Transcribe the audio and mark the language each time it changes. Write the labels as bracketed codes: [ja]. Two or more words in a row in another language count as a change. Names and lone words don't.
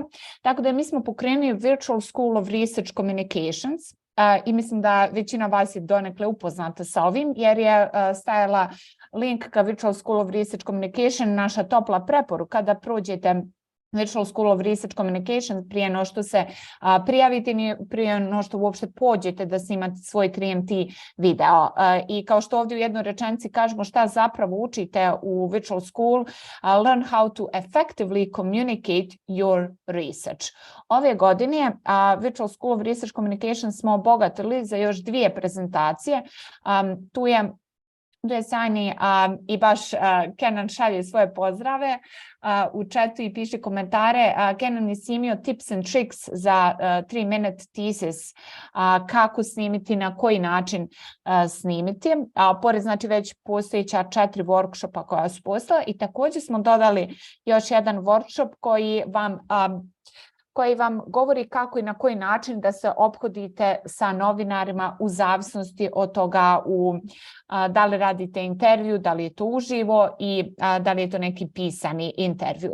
[bs] Tako da mi smo pokrenuli Virtual School of Research Communications i mislim da većina vas je donekle upoznata sa ovim jer je stajala link ka Virtual School of Research Communication, naša topla preporuka da prođete Virtual School of Research Communication prije no što se prijavite, prije no što uopšte pođete da snimate svoj 3MT video. I kao što ovdje u jednoj rečenici kažemo šta zapravo učite u Virtual School, [en] learn how to effectively communicate your research. [bs] Ove godine Virtual School of Research Communication smo obogatili za još 2 prezentacije. Tu je sjajni i baš Kenan šalje svoje pozdrave u chatu i piše komentare. Kenan je snimio [en] tips and tricks [bs] za 3-minute thesis, kako snimiti, na koji način snimiti. Pored znači već postojeća 4 workshopa koja su postala i također smo dodali još jedan workshop koji vam govori kako i na koji način da se ophodite sa novinarima u zavisnosti od toga da li radite intervju, da li je to uživo i da li je to neki pisani intervju.